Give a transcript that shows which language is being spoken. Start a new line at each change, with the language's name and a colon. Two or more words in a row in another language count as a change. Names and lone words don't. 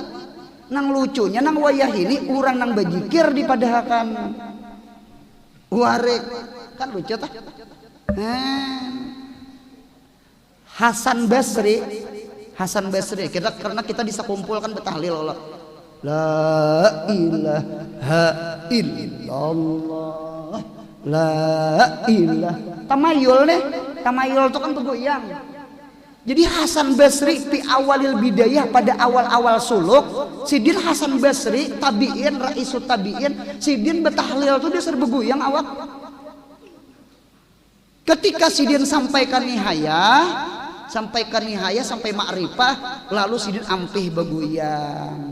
Banjar: Nang lucunya nang wayah ini orang nang bejikir dipadahakan warid. Kan lucu tah? Hasan Basri kita karena kita bisa kumpulkan betahlil Allah.
Arabic: لا إله إلا الله. لا إله
Banjar: tamayul itu kan begoyang. Jadi Hasan Basri
Arabic: في أول البداية
Banjar: pada awal-awal suluk sidin Hasan Basri
Arabic: تابعين رئيس التابعين
Banjar: sidin betahlil itu dia serba begoyang awak. Ketika sidin sampaikan nihayah sampai ma'rifah lalu sidin ampih begoyang.